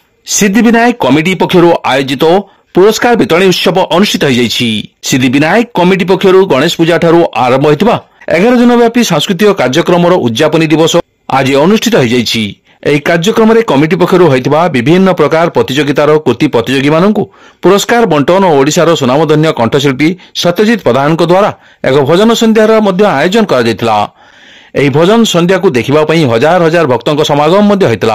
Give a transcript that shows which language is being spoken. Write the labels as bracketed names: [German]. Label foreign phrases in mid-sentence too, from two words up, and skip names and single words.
[Odia] ସିଦ୍ଧିବିନାୟକ କମିଟି ପକ୍ଷରୁ ଆୟୋଜିତ ପୁରସ୍କାର ବିତରଣ ଉତ୍ସବ ଅନୁଷ୍ଠିତ ହୋ ଯାଇଛି। ସିଦ୍ଧିବିନାୟକ କମିଟି ପକ୍ଷରୁ ଗଣେଶ ପୂଜା ଠାରୁ ଆରମ୍ଭ ହୋଇଥିବା 11 ଦିନ ବ୍ୟାପୀ ସାଂସ୍କୃତିକ କାର୍ଯ୍ୟକ୍ରମ ଉଦ୍ୟାପନୀ ଦିବସ ଆଜି ଅନୁଷ୍ଠିତ ହୋ ଯାଇଛି। ଏହି କାର୍ଯ୍ୟକ୍ରମରେ କମିଟି ପକ୍ଷରୁ ହୋଇଥିବା ବିଭିନ୍ନ ପ୍ରକାର ପ୍ରତିଯୋଗିତାର କୃତି ପ୍ରତିଯୋଗୀମାନଙ୍କୁ ପୁରସ୍କାର ବଣ୍ଟନ ଓ ଓଡ଼ିଶାର ସୁନାମଧନ୍ୟ କଣ୍ଠଶିଳ୍ପୀ ସତ୍ୟଜିତ ପ୍ରଧାନଙ୍କ ଦ୍ୱାରା ଏକ ଭଜନ ସନ୍ଧ୍ୟାର ମଧ୍ୟ ଆୟୋଜନ କରାଯାଇଥିଲା। ଏହି ଭଜନ ସନ୍ଧ୍ୟାକୁ ଦେଖିବା ପାଇଁ ହଜାର ହଜାର ଭକ୍ତଙ୍କ ସମାଗମ ମଧ୍ୟ ହୋଇଥିଲା।